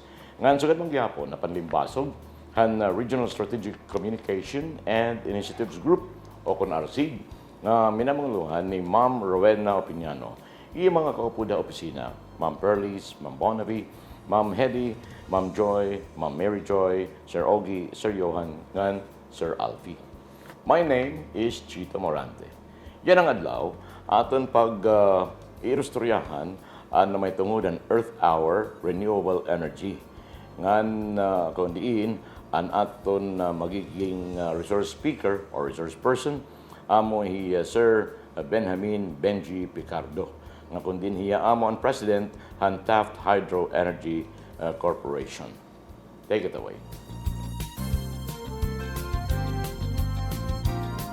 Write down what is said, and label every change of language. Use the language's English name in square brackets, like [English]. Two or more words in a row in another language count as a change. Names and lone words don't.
[Waray] Nga sugad mong gyapon na panlimbasog han Regional Strategic Communication and Initiatives Group o kun RCIG nga minamanguluhan ni Ma'am Rowena Opiniano. Iya mga kaupuda opisina, Ma'am Perlis, Ma'am Bonavi, Ma'am Hedy, Ma'am Joy, Ma'am Mary Joy, Sir Ogie, Sir Johan, ngan Sir Alfie. [English] My name is Chito Morante. [Waray] Yan ang adlaw, aton pag-ilusturyahan na may tungudan Earth Hour [English] Renewable Energy. [Waray] Ngan kundiin, an aton magiging [English] resource speaker or resource person, [Waray] amo Sir Benjamin Benji Picardo. Nga kundin hiya amo ang President han Taft Hydro Energy Corporation. [English] Take it away.